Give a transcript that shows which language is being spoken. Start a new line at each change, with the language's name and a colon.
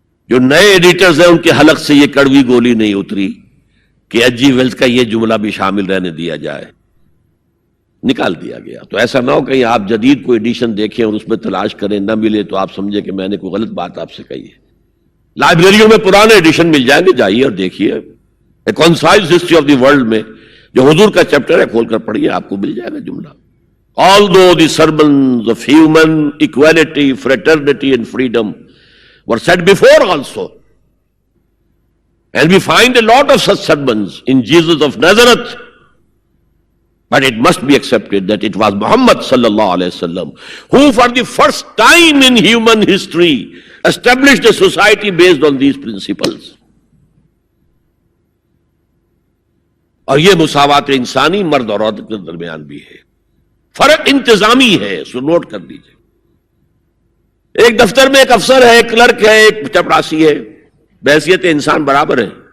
Urdu: جو نئے ایڈیٹرز ہیں ان کے حلق سے یہ کڑوی گولی نہیں اتری کہ ایچ جی ویلز کا یہ جملہ بھی شامل رہنے دیا جائے، نکال دیا گیا. تو ایسا نہ ہو کہیں آپ جدید کوئی ایڈیشن دیکھیں اور اس میں تلاش کریں، نہ ملے تو آپ سمجھیں کہ میں نے کوئی غلط بات آپ سے کہی ہے. لائبریریوں میں پرانے ایڈیشن مل جائیں گے، جائیے اور دیکھیے. اے concise history of the world میں جو حضور کا چیپٹر ہے کھول کر پڑھیے، آپ کو مل جائے گا جملہ.
English: Although the sermons of human equality, fraternity and freedom were said before also, and we find a lot of such sermons in Jesus of Nazareth, but it must be accepted that it was Muhammad sallallahu alaihi wasallam who for the first time in human history established a society based on these principles.
Urdu: اور یہ مساوات انسانی مرد اور عورت کے درمیان بھی ہے. فرق انتظامی ہے، سو نوٹ کر لیجیے. ایک دفتر میں ایک افسر ہے، ایک کلرک ہے، ایک چپراسی ہے، بحیثیت انسان برابر ہے.